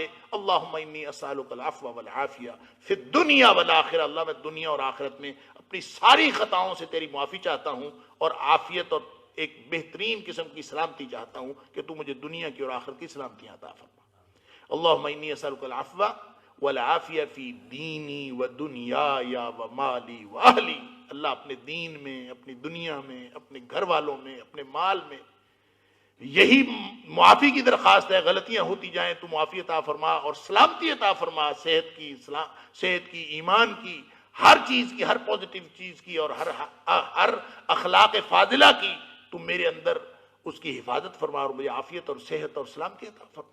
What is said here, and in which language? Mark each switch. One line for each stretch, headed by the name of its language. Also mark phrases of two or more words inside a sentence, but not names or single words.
Arabic: اللہم انی اسألک العفو والعافیہ فی الدنیا والآخرہ.
Urdu: اللہ میں دنیا اور آخرت میں اپنی ساری خطاؤں سے تیری معافی چاہتا ہوں، اور عافیت اور ایک بہترین قسم کی سلامتی چاہتا ہوں کہ تو مجھے دنیا کی اور آخرت کی سلامتی عطا فرما.
Arabic: اللہم انی اسألک العفو والعافیہ فی دینی و دنیای و مالی و اہلی.
Urdu: اللہ اپنے دین میں، اپنی دنیا میں، اپنے گھر والوں میں، اپنے مال میں یہی معافی کی درخواست ہے. غلطیاں ہوتی جائیں تو معافی عطا فرما اور سلامتی عطا فرما، صحت کی، ایمان کی، ہر چیز کی، ہر پازیٹیو چیز کی اور ہر اخلاق فاضلہ کی تو میرے اندر اس کی حفاظت فرما، اور مجھے عافیت اور صحت اور سلامتی عطا فرما.